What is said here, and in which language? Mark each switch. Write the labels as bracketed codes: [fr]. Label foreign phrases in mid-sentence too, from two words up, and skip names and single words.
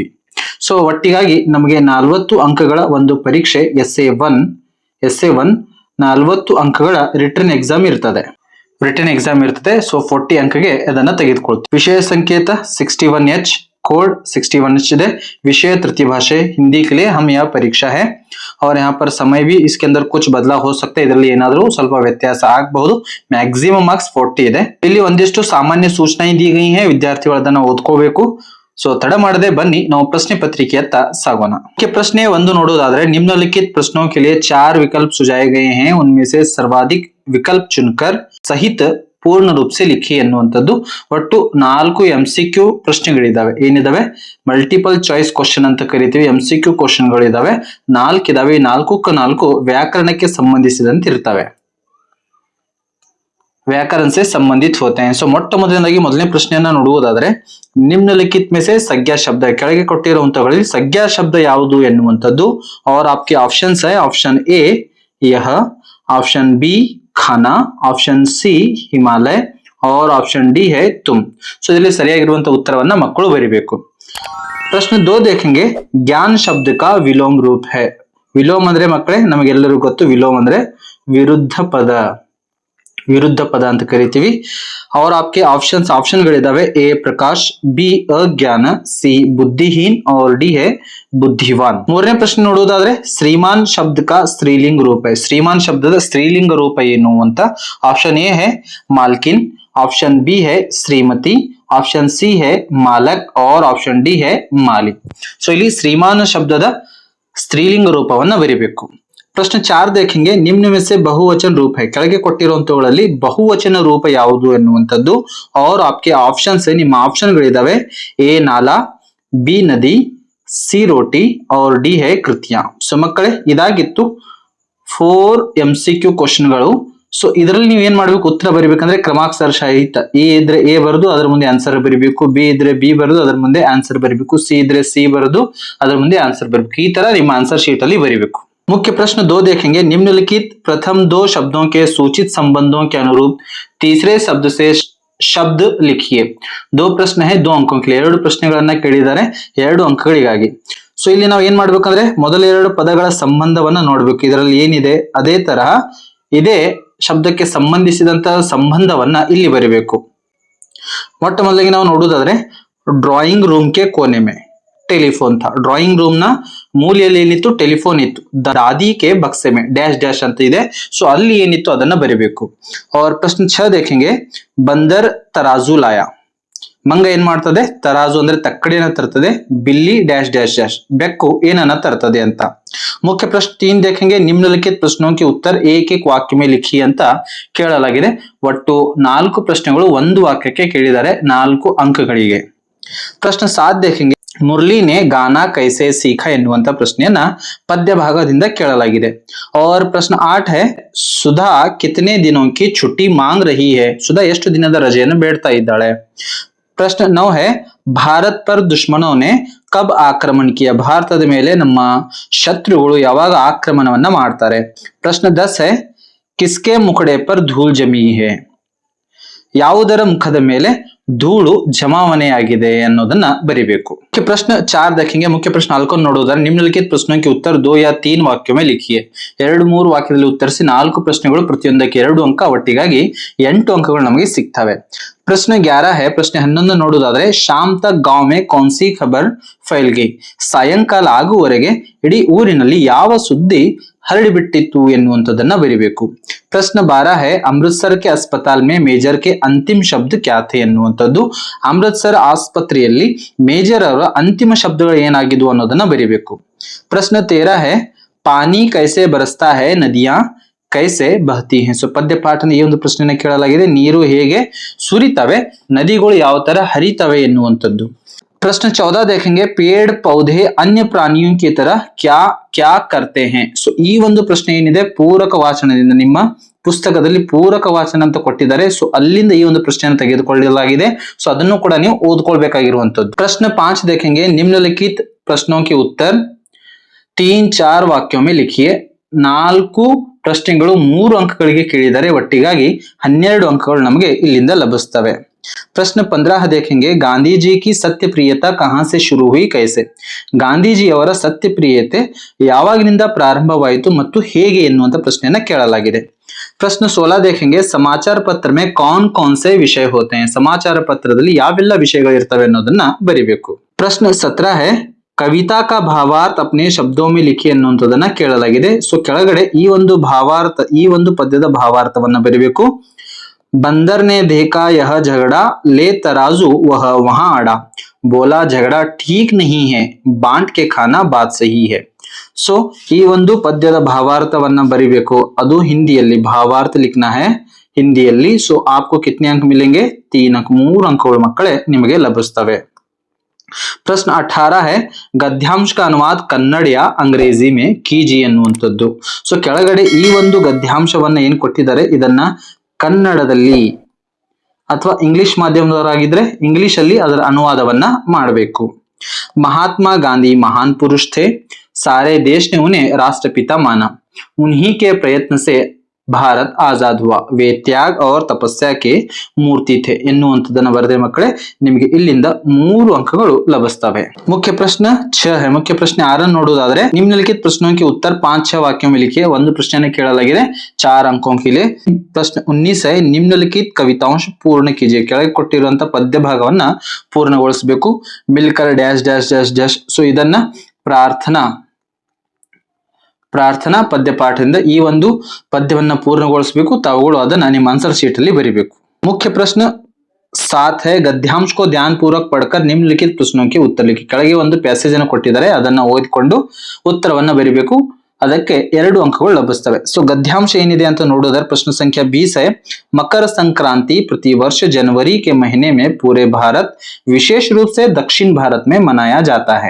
[kn] ಸೊ ಒಟ್ಟಿಗಾಗಿ ನಮಗೆ 40 ಅಂಕಗಳ ಒಂದು ಪರೀಕ್ಷೆ SA1 40 ಅಂಕಗಳ [en] written exam [kn] ಇರ್ತದೆ. ಸೊ 40 ಅಂಕಗೆ ಅದನ್ನ ತೆಗೆದುಕೊಳ್ತೀವಿ. ವಿಷಯ ಸಂಕೇತ 61H, कोड 61H ಇದೆ. [hi] विषय तृतीय भाषा हिंदी के लिए हम यह परीक्षा है और यहाँ पर समय भी इसके अंदर कुछ बदलाव हो सकता है. [kn] ಇದರಲ್ಲಿ ಏನಾದರೂ ಸ್ವಲ್ಪ ವ್ಯತ್ಯಾಸ ಆಗಬಹುದು. [en] maximum marks [kn] 40 ಇದೆ. ಇಲ್ಲಿ ಒಂದಿಷ್ಟು ಸಾಮಾನ್ಯ ಸೂಚನೆ [hi] दी गई है, [kn] ವಿದ್ಯಾರ್ಥಿಗಳು ಅದನ್ನ ಓದ್ಕೋಬೇಕು. ಸೊ ತಡ ಮಾಡದೆ ಬನ್ನಿ ನಾವು ಪ್ರಶ್ನೆ ಪತ್ರಿಕೆಯತ್ತ ಸಾಗೋಣ. ಪ್ರಶ್ನೆ 1 ನೋಡೋದಾದ್ರೆ [hi] निम्नलिखित प्रश्नों के लिए 4 विकल्प सुझाए गए हैं, उनमें से सर्वाधिक विकल्प चुनकर सहित पूर्ण रूप से लिखी ಎನ್ನುವಂತದ್ದು. [kn] ಒಟ್ಟು 4 MCQ ಪ್ರಶ್ನೆಗಳಿದಾವೆ. ಏನಿದಾವೆ? [en] multiple choice question [kn] ಅಂತ ಕರಿತೀವಿ. MCQ ಕ್ವಶನ್ಗಳು ಇದಾವೆ. 4 ಇದಾವೆ. 4 ವ್ಯಾಕರಣಕ್ಕೆ ಸಂಬಂಧಿಸಿದಂತೆ ಇರ್ತವೆ, [hi] व्याकरण से संबंधित होते हैं. [kn] ಸೊ ಮೊಟ್ಟ ಮೊದಲನೇ ಪ್ರಶ್ನೆಯನ್ನ ನೋಡುವುದಾದ್ರೆ [hi] निम्नलिखित में से संज्ञा शब्द, [kn] ಕೆಳಗೆ ಕೊಟ್ಟಿರುವಂತಗಳಲ್ಲಿ ಸಂಜ್ಞಾ ಶಬ್ದ ಯಾವುದು ಎನ್ನುವಂತದ್ದು. [hi] और आपके ऑप्शंस है ऑप्शन ए यह, ऑप्शन बी खाना, ऑप्शन सी हिमालय और ऑप्शन डी है तुम. [kn] ಸೊ ಇದರಲ್ಲಿ ಸರಿಯಾಗಿರುವಂತ ಉತ್ತರವನ್ನ ಮಕ್ಕಳು ಬರೀಬೇಕು. [hi] ಪ್ರಶ್ನೆ 2 देखेंगे, ज्ञान शब्द का विलोम रूप है. [kn] ವಿಲೋಮ ಅಂದ್ರೆ ಮಕ್ಕಳೇ ನಮಗೆಲ್ಲರಿಗೂ ಗೊತ್ತು, ವಿಲೋಮ ಅಂದ್ರೆ ವಿರುದ್ಧ ಪದ ಅಂತ ಕರಿತೀವಿ. [hi] और आपके ऑप्शनಗಳಿದಾವೆ. ए प्रकाश, बी अज्ञान, सी बुद्धिहीन और डी है बुद्धिवान. [kn] ಮೂರನೇ ಪ್ರಶ್ನೆ ನೋಡುವುದಾದ್ರೆ [hi] श्रीमान शब्द का स्त्रीलिंग रूप है. [kn] श्रीमान ಶಬ್ದದ ಸ್ತ್ರೀಲಿಂಗ ರೂಪ ಏನು ಅಂತ. [hi] ऑप्शन ए है मालकिन, ऑप्शन बी है श्रीमती, ऑप्शन सी है मालक और ऑप्शन डी है मालिक. [kn] ಸೊ ಇಲ್ಲಿ श्रीमान ಶಬ್ದದ ಸ್ತ್ರೀಲಿಂಗ ರೂಪವನ್ನ ಬರೀಬೇಕು. [hi] ಪ್ರಶ್ನೆ 4 देखेंगे, निम्न में से बहुवचन रूप है. [kn] ಕೆಳಗೆ ಕೊಟ್ಟಿರುವಂತವುಗಳಲ್ಲಿ ಬಹುವಚನ ರೂಪ ಯಾವುದು ಎನ್ನುವಂತದ್ದು. [hi] और आपके ऑप्शंस है, [kn] ನಿಮ್ಮ ಆಪ್ಷನ್ಗಳಿದಾವೆ. [hi] ए नाला, बी नदी, सी रोटी और डी है कृतियां. [kn] ಸೊ ಮಕ್ಕಳೇ ಇದಾಗಿತ್ತು 4 MCQ ಕ್ವಶನ್ಗಳು. ಸೊ ಇದರಲ್ಲಿ ನೀವು ಏನ್ ಮಾಡ್ಬೇಕು, ಉತ್ತರ ಬರಿಬೇಕಂದ್ರೆ ಕ್ರಮಾಕ್ಷರ ಸಹಿತ. ಎ ಇದ್ರೆ ಎ ಬರೆದು ಅದರ ಮುಂದೆ ಆನ್ಸರ್ ಬರಿಬೇಕು, ಬಿ ಇದ್ರೆ ಬಿ ಬರೆದು ಅದರ ಮುಂದೆ ಆನ್ಸರ್ ಬರಿಬೇಕು, ಸಿ ಇದ್ರೆ ಸಿ ಬರೆದು ಅದರ ಮುಂದೆ ಆನ್ಸರ್ ಬರಬೇಕು. ಈ ತರ ನಿಮ್ಮ [en] answer sheet [kn] ಅಲ್ಲಿ ಬರಿಬೇಕು. [hi] मुख्य प्रश्न 2 देखेंगे, निम्नलिखित प्रथम 2 शब्दों के सूचित संबंधों के अनुरूप तीसरे शब्द से शब्द लिखिए. [kn] 2 ಪ್ರಶ್ನೆ [hi] है 2 अंकों के लिए. [kn] 2 ಪ್ರಶ್ನೆಗಳನ್ನ ಕೇಳಿದ್ದಾರೆ 2 ಅಂಕಗಳಿಗಾಗಿ. ಸೊ ಇಲ್ಲಿ ನಾವು ಏನ್ ಮಾಡ್ಬೇಕಂದ್ರೆ ಮೊದಲ 2 ಪದಗಳ ಸಂಬಂಧವನ್ನ ನೋಡ್ಬೇಕು. ಇದರಲ್ಲಿ ಏನಿದೆ ಅದೇ ತರಹ ಇದೇ ಶಬ್ದಕ್ಕೆ ಸಂಬಂಧಿಸಿದಂತ ಸಂಬಂಧವನ್ನ ಇಲ್ಲಿ ಬರಿಬೇಕು. ಮೊಟ್ಟ ಮೊದಲಿಗೆ ನಾವು ನೋಡುವುದಾದ್ರೆ [hi] ड्राइंग रूम के कोने में टेलीफोन था. [kn] ड्राइंग रूम ನ ಮೂಲೆಯಲ್ಲಿ ಏನಿತ್ತು, ಟೆಲಿಫೋನ್ ಇತ್ತು. [hi] दादी के बक्से में [kn] ಡ್ಯಾಶ್ ಡ್ಯಾಶ್ ಅಂತ ಇದೆ. ಸೊ ಅಲ್ಲಿ ಏನಿತ್ತು ಅದನ್ನ ಬರಿಬೇಕು. [hi] और प्रश्न 6 देखेंगे, बंदर तराजू लाया. [kn] ಮಂಗ ಏನ್ ಮಾಡ್ತದೆ, ತರಾಜು ಅಂದ್ರೆ ತಕ್ಕಡಿನ ತರ್ತದೆ, ಬಿಲ್ಲಿ ಡ್ಯಾಶ್ ಡ್ಯಾಶ್ ಡ್ಯಾಶ್ ಬೆಕ್ಕು ಏನನ್ನ ತರ್ತದೆ ಅಂತ. ಮುಖ್ಯ ಪ್ರಶ್ನೆ 3 [hi] देखेंगे, निम्नलिखित प्रश्नों के उत्तर एक एक वाक्य में लिखी [kn] ಅಂತ ಕೇಳಲಾಗಿದೆ. ಒಟ್ಟು 4 ಪ್ರಶ್ನೆಗಳು ಒಂದು ವಾಕ್ಯಕ್ಕೆ ಕೇಳಿದ್ದಾರೆ 4 ಅಂಕಗಳಿಗೆ. [hi] ಪ್ರಶ್ನೆ 7 देखेंगे, मुरली ने गाना कैसे सीखा [kn] ಎನ್ನುವಂತ ಪ್ರಶ್ನೆಯನ್ನ ಪದ್ಯ ಭಾಗದಿಂದ ಕೇಳಲಾಗಿದೆ. [hi] और प्रश्न 8 है, सुधा कितने दिनों की छुट्टी मांग रही है. [kn] सुधा ಎಷ್ಟು ದಿನದ ರಜೆಯನ್ನು ಬೇಡ್ತಾ ಇದ್ದಾಳೆ. [hi] प्रश्न 9 है, भारत पर दुश्मनों ने कब आक्रमण किया. [kn] ಭಾರತದ ಮೇಲೆ ನಮ್ಮ ಶತ್ರುಗಳು ಯಾವಾಗ ಆಕ್ರಮಣವನ್ನ ಮಾಡ್ತಾರೆ. [hi] प्रश्न 10 है, किसके मुखड़े पर धूल जमी है. [kn] ಯಾವುದರ ಮುಖದ ಮೇಲೆ ಧೂಳು ಜಮಾವಣೆಯಾಗಿದೆ ಅನ್ನೋದನ್ನ ಬರಿಬೇಕು. [hi] मुख्य प्रश्न 4 देखेंगे. मुख्य प्रश्न 4 ನೋಡೋದಾದ್ರೆ निम्नलिखित प्रश्नों के उत्तर 2 या 3 वाक्यों में लिखिए. [kn] 2-3 ವಾಕ್ಯದಲ್ಲಿ ಉತ್ತರಿಸಿ. 4 ಪ್ರಶ್ನೆಗಳು ಪ್ರತಿಯೊಂದಕ್ಕೆ 2 ಅಂಕ, ಒಟ್ಟಿಗಾಗಿ 8 ಅಂಕಗಳು ನಮಗೆ ಸಿಗ್ತವೆ. [hi] प्रश्न 11 है. प्रश्न 11 ನೋಡೋದಾದ್ರೆ शाम तक गांव में कौन सी खबर फैल गई. [kn] ಸಾಯಂಕಾಲ ಆಗುವವರೆಗೆ ಇಡೀ ಊರಿನಲ್ಲಿ ಯಾವ ಸುದ್ದಿ ಹರಡಿಬಿಟ್ಟಿತ್ತು ಎನ್ನುವಂಥದ್ದನ್ನ ಬರಿಬೇಕು. [hi] प्रश्न 12 है. अमृतसर के अस्पताल में मेजर के अंतिम शब्द क्या थे ಎನ್ನುವಂಥದ್ದು. [kn] ಅಮೃತಸರ್ ಆಸ್ಪತ್ರೆಯಲ್ಲಿ ಮೇಜರ್ ಅವರ ಅಂತಿಮ ಶಬ್ದಗಳು ಏನಾಗಿದ್ವು ಅನ್ನೋದನ್ನ ಬರಿಬೇಕು. [hi] प्रश्न 13 है. पानी कैसे बरसता है, नदियां कैसे बहती हैं. [kn] ಸೊ ಪದ್ಯ ಪಾಠದ ಈ ಒಂದು ಪ್ರಶ್ನೆನ ಕೇಳಲಾಗಿದೆ. ನೀರು ಹೇಗೆ ಸುರಿತವೆ, ನದಿಗಳು ಯಾವ ತರ ಹರಿತವೆ ಎನ್ನುವಂಥದ್ದು. [hi] प्रश्न 14 देखेंगे. पेड़ पौधे अन्य प्राणियों की तरह क्या क्या करते हैं. [kn] ಸೊ ಈ ಒಂದು ಪ್ರಶ್ನೆ ಏನಿದೆ ಪೂರಕ ವಾಚನದಿಂದ, ನಿಮ್ಮ ಪುಸ್ತಕದಲ್ಲಿ ಪೂರಕ ವಾಚನ ಅಂತ ಕೊಟ್ಟಿದ್ದಾರೆ. ಸೊ ಅಲ್ಲಿಂದ ಈ ಒಂದು ಪ್ರಶ್ನೆಯನ್ನು ತೆಗೆದುಕೊಳ್ಳಲಾಗಿದೆ. ಸೊ ಅದನ್ನು ಕೂಡ ನೀವು ಓದ್ಕೊಳ್ಬೇಕಾಗಿರುವಂತದ್ದು. [hi] प्रश्न 5 देखेंगे. निम्नलिखित प्रश्नों के उत्तर 3-4 वाक्यों में लिखिए. [kn] 4 ಪ್ರಶ್ನೆಗಳು 3 ಅಂಕಗಳಿಗೆ ಕೇಳಿದರೆ ಒಟ್ಟಿಗಾಗಿ 12 ಅಂಕಗಳು ನಮಗೆ ಇಲ್ಲಿಂದ ಲಭಿಸುತ್ತವೆ. [hi] प्रश्न 15 देखेंगे. गांधी जी की सत्यप्रियता कहां से शुरू हुई, कैसे. [kn] ಗಾಂಧೀಜಿಯವರ ಸತ್ಯಪ್ರಿಯತೆ ಯಾವಾಗಿನಿಂದ ಪ್ರಾರಂಭವಾಯಿತು ಮತ್ತು ಹೇಗೆ ಎನ್ನುವಂತ ಪ್ರಶ್ನೆಯನ್ನ ಕೇಳಲಾಗಿದೆ. [hi] प्रश्न 16 देखेंगे. समाचार पत्र में कौन कौन से विषय होते हैं. [kn] समाचार ಪತ್ರದಲ್ಲಿ ಯಾವೆಲ್ಲ ವಿಷಯಗಳು ಇರ್ತವೆ ಅನ್ನೋದನ್ನ ಬರಿಬೇಕು. [hi] प्रश्न 17 है. कविता का भावार्थ अपने शब्दों में लिखी [kn] ಅನ್ನುವಂಥದ್ದನ್ನ ಕೇಳಲಾಗಿದೆ. ಸೊ ಕೆಳಗಡೆ ಈ ಒಂದು ಭಾವಾರ್ಥ, ಈ ಒಂದು ಪದ್ಯದ ಭಾವಾರ್ಥವನ್ನ ಬರಿಬೇಕು. [hi] बंदर ने देखा यह झगड़ा, ले तराजू वह वहां अड़ा, बोला झगड़ा ठीक नहीं है, बांट के खाना बात सही है. [kn] ಸೊ ಈ ಒಂದು ಪದ್ಯದ ಭಾವಾರ್ಥವನ್ನ ಬರಿಬೇಕು. ಅದು ಹಿಂದಿಯಲ್ಲಿ ಭಾವಾರ್ಥ [hi] लिखना है [kn] ಹಿಂದಿಯಲ್ಲಿ. [hi] ಸೊ आपको कितने अंक मिलेंगे, 3 अंक, 3 अंकಗಳು [kn] ಮಕ್ಕಳೇ ನಿಮಗೆ ಲಭಿಸುತ್ತವೆ. [hi] प्रश्न 18 है. गद्यांश का अनुवाद कन्नड़ या अंग्रेजी में कीजिए ಅನ್ನುವಂಥದ್ದು. [kn] ಸೊ ಕೆಳಗಡೆ ಈ ಒಂದು ಗದ್ಯಾಂಶವನ್ನ ಏನ್ ಕೊಟ್ಟಿದ್ದಾರೆ ಇದನ್ನ ಕನ್ನಡದಲ್ಲಿ ಅಥವಾ ಇಂಗ್ಲಿಷ್ ಮಾಧ್ಯಮದವರಾಗಿದ್ರೆ ಇಂಗ್ಲಿಷ್ ಅಲ್ಲಿ ಅದರ ಅನುವಾದವನ್ನ ಮಾಡಬೇಕು. [hi] महात्मा गांधी महान पुरुष थे, सारे देश ने उन्हें राष्ट्रपिता माना, उन्हीं के प्रयत्न से भारत आज़ाद हुआ, वे त्याग और तपस्या के मूर्ति थे [kn] ಎನ್ನುವಂಥದ್ದನ್ನ ಬರೆದೆ ಮಕ್ಕಳೇ ನಿಮಗೆ ಇಲ್ಲಿಂದ 3 ಅಂಕಗಳು ಲಭಿಸ್ತವೆ. ಮುಖ್ಯ ಪ್ರಶ್ನ [hi] 6 है. [kn] ಮುಖ್ಯ ಪ್ರಶ್ನೆ 6 ನೋಡುವುದಾದ್ರೆ [hi] निम्नलिखित प्रश्नों के उत्तर 5-6 वाक्यों में लिखिए. [kn] ಒಂದು ಪ್ರಶ್ನೆಯನ್ನು ಕೇಳಲಾಗಿದೆ [hi] 4 अंकों के लिए. प्रश्न 19 है. निम्नलिखित कवितांश पूर्ण कीजिए. [kn] ಕೆಳಗೆ ಕೊಟ್ಟಿರುವಂತ ಪದ್ಯ ಭಾಗವನ್ನ ಪೂರ್ಣಗೊಳಿಸಬೇಕು. ಮಿಲ್ಕರ್ ಡ್ಯಾಶ್ ಡ್ಯಾಶ್ ಡ್ಯಾಶ್ ಡ್ಯಾಶ್. ಸೊ ಇದನ್ನ ಪ್ರಾರ್ಥನಾ ಪದ್ಯ ಪಾಠದಿಂದ ಈ ಒಂದು ಪದ್ಯವನ್ನ ಪೂರ್ಣಗೊಳಿಸಬೇಕು. ತಾವುಗಳು ಅದನ್ನ ನಿಮ್ಮ [en] answer sheet [kn] ಅಲ್ಲಿ ಬರಿಬೇಕು. ಮುಖ್ಯ ಪ್ರಶ್ನೆ 7 है. [hi] गद्यांश को ध्यान पूर्वक पढ़कर निम्नलिखित प्रश्नों के उत्तर लिखिए. [kn] ಕೆಳಗೆ ಒಂದು ಪ್ಯಾಸೇಜ್ ಅನ್ನು ಕೊಟ್ಟಿದ್ದಾರೆ, ಅದನ್ನ ಓದಿಕೊಂಡು ಉತ್ತರವನ್ನ ಬರಿಬೇಕು. ಅದಕ್ಕೆ 2 ಅಂಕಗಳು ಲಭಿಸುತ್ತವೆ. ಸೊ ಗದ್ಯಾಂಶ ಏನಿದೆ ಅಂತ ನೋಡೋದಾದ್ರೆ [hi] प्रश्न संख्या 20 है. मकर संक्रांति प्रतिवर्ष जनवरी के महीने में पूरे भारत, विशेष रूप से दक्षिण भारत में मनाया जाता है.